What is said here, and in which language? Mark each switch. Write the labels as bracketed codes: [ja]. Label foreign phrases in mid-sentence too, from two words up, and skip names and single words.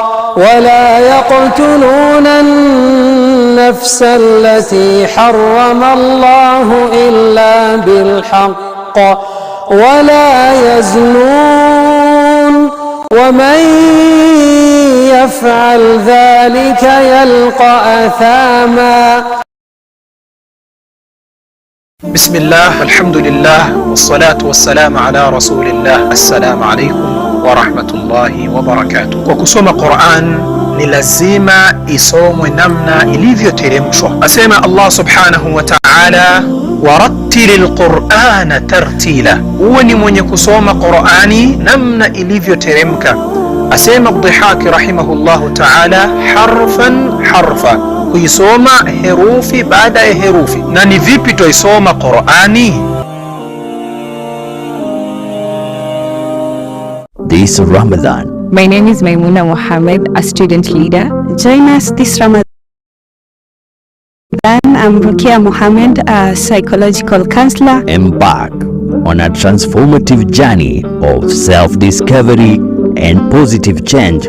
[ar] إلا بالحق ولا يزنون ومن يفعل ذلك يلقى أثاما. بسم الله الحمد لله والصلاة والسلام على رسول الله. السلام عليكم ورحمة الله وبركاته. [sw] Kwa kusoma Qur'an ni lazima isomwe namna ilivyoteremshwa. Asema Allah [ar] سبحانه وتعالى ورتل القرآن ترتيلا, [sw] uwe ni mwenye kusoma Qur'ani namna ilivyoteremka. Asema Dhihaki [ar] رحمه الله تعالى حرفا حرفا, [sw] kuisoma herufi baada ya herufi. Na ni vipi tuisoma Qur'ani? [en] This Ramadan. My name is Maimuna Mohammed, a student leader. Join us this Ramadan. I'm Rukia Mohammed, a psychological counselor. Embark on a transformative journey of self-discovery and positive change.